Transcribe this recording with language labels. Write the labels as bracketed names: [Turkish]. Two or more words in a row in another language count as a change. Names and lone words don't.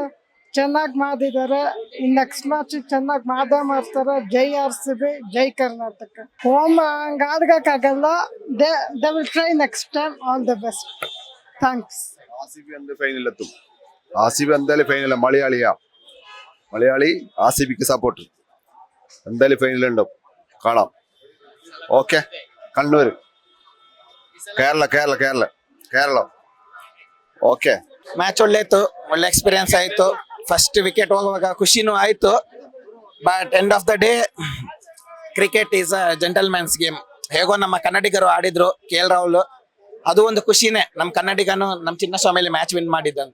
[Kannada] ಚೆನ್ನಾಗಿ ಮಾಡಿದ್ದಾರೆ. [English] next match [Kannada] ಚೆನ್ನಾಗಿ ಮಾಡ್ತಾರೆ. ಜೈ RCB, ಜೈ ಕರ್ನಾಟಕ. ಹೋಮ್ ಹಂಗ ಆಡ್ಗಕ್ಕಾಗಲ್ಲ. [English] they will try next time. all the best. thanks. [Kannada] RCB ಅಂದ್ರೆ ಫೈನಲ್ ಎತ್ತು. RCB ಅಂದಲೇ ಫೈನಲ್. [Malayalam] മലയാളി RCBക്ക് സപ്പോർട്ട്. എന്തായാലും ഫൈനൽ ഉണ്ടാവും, കാണാം. ഓക്കെ. കണ്ണൂർ, കേരള. [Kannada] ಓಕೆ. ಮ್ಯಾಚ್ ಒಳ್ಳೆ ಇತ್ತು, ಒಳ್ಳೆ ಎಕ್ಸ್ಪೀರಿಯನ್ಸ್ ಆಯ್ತು. [English] first wicket [Kannada] ಹೋಗುವಾಗ ಖುಷಿನೂ ಆಯ್ತು. [English] but end of the day cricket is a gentleman's game. [Kannada] ಹೇಗೋ ನಮ್ಮ ಕನ್ನಡಿಗರು ಆಡಿದ್ರು, KL ರಾಹುಲ್. ಅದು ಒಂದು ಖುಷಿನೇ, ನಮ್ಮ ಕನ್ನಡಿಗನು ನಮ್ಮ ಚಿನ್ನಸ್ವಾಮಿಲಿ [English] match win [Kannada] ಮಾಡಿದ್ದಂತ.